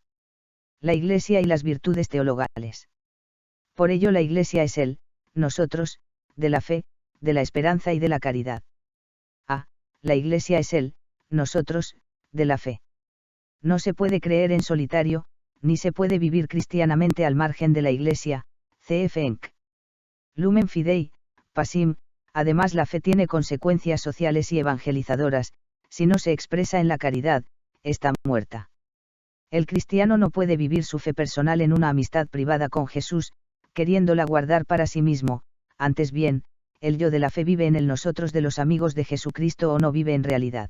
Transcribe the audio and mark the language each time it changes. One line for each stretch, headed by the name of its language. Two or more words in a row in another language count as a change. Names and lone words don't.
Spanish: La Iglesia y las virtudes teologales. Por ello la Iglesia es el, nosotros, de la fe, de la esperanza y de la caridad. La Iglesia es el, nosotros, de la fe. No se puede creer en solitario, ni se puede vivir cristianamente al margen de la Iglesia. C.F. Enck. Lumen Fidei, Passim. Además la fe tiene consecuencias sociales y evangelizadoras, si no se expresa en la caridad, está muerta. El cristiano no puede vivir su fe personal en una amistad privada con Jesús, queriéndola guardar para sí mismo, antes bien, el yo de la fe vive en el nosotros de los amigos de Jesucristo o no vive en realidad.